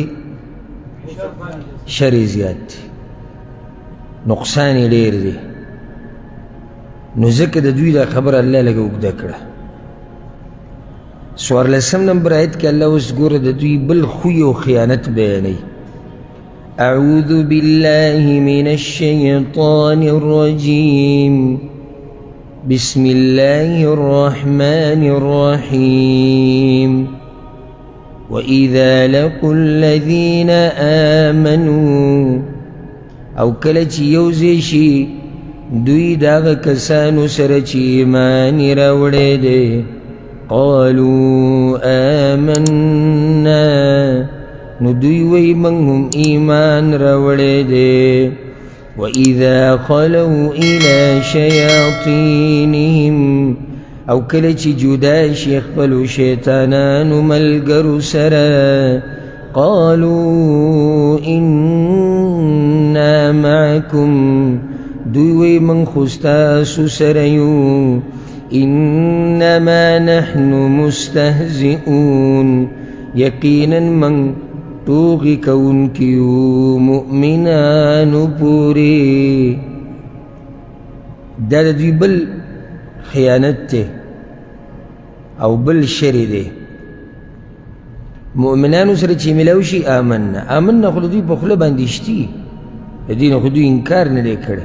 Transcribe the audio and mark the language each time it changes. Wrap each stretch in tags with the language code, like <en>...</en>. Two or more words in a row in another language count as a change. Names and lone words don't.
<ps>شر یې زیات دی، نقصان یې ډېر دی، نو ځکه د دوی دا خبره الله لږه اوږده کړه. 14 نمبر آیت کې الله اوس ګوره د دوی بل خوی او خیانت بیانوي.</ps> <ar>اعوذ بالله من الشیطان الرجیم بسم الله الرحمن الرحیم وَإِذَا لَقُوا الَّذِينَ آمَنُوا</ar> <ps>او کله چې یوځای شي دوی داغه کسانو سره چې ایمان یې راوړی دی،</ps> <ar>قالوا آمنا</ar> <ps>نو دوی وی موږ هم ایمان راوړی دی.</ps> <ar>وَإِذَا خَلَوْا إِلَى شَيَاطِينِهِمْ</ar> <ps>او کله چې جدا شي خپلو شیطانانو ملګرو سره،</ps> <ar>قالوا إِنَّا مَعَكُمْ</ar> <ps>دوی وی موږ خو ستاسو سره یو،</ps> <ar>انما نحن مستهزئون</ar> <ps>یقینا من ټوغې کوونکي یو مؤمنانو پورې. دا د دوی بل خیانت دی او بل شر دی. مؤمنانو سره چې ملاو شي آمنا خو د دوی په خوله باندې شتي، د دې نه خو دوی انکار نه دی کړی.</ps>